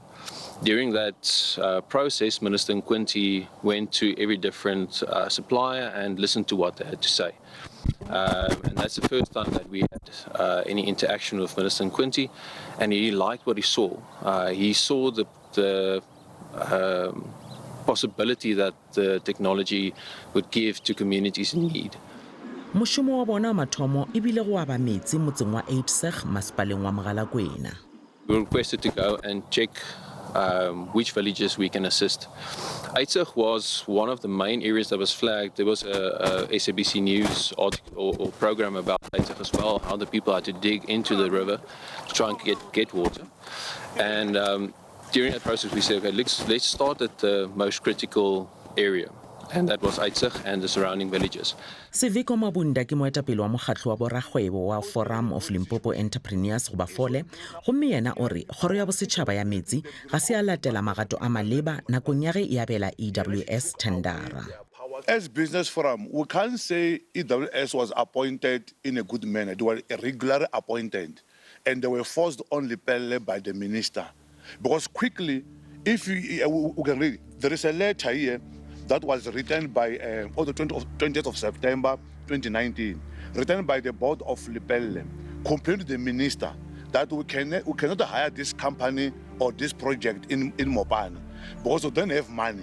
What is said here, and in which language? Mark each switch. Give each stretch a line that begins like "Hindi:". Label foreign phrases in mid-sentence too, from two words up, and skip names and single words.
English: During that process, Minister Quinty went to every different supplier and listened to what they had to say. And that's the first time that we had any interaction with Minister Quinty, and he liked what he saw. He saw the possibility that the technology would give to communities in need.
Northern Sotho: Mošomo wa bona mathomo e bile go aba metsi motseng wa Expenditure masepaleng wa Mogalakwena.
English: We were requested to go and check which villages we can assist. Expenditure was one of the main areas that was flagged. There was a SABC News article or program about Expenditure as well, how the people had to dig into the river to try and get water. And during that process, we said, okay, let's start at the most critical area, and that was Expenditure and the surrounding villages.
Northern Sotho: Seviko Mabunda ke moetapele wa mokgatlo wa borakgwebo wa Forum of Limpopo Entrepreneurs goba Fole gomme yena o re kgoro ya bosetšhaba ya metsi ga se a latela magato a maleba nakong ya ge e abela EWS tendera.
English: As Business Forum, we can't say EWS was appointed in a good manner. They were irregularly appointed, and they were forced on Lepelle by the minister. Because quickly, if we can read, there is a letter here that was written by on the 20th of September 2019, written by the board of Lepelle, complaining to the minister that we cannot hire this company or this project in Mopani because we don't have money.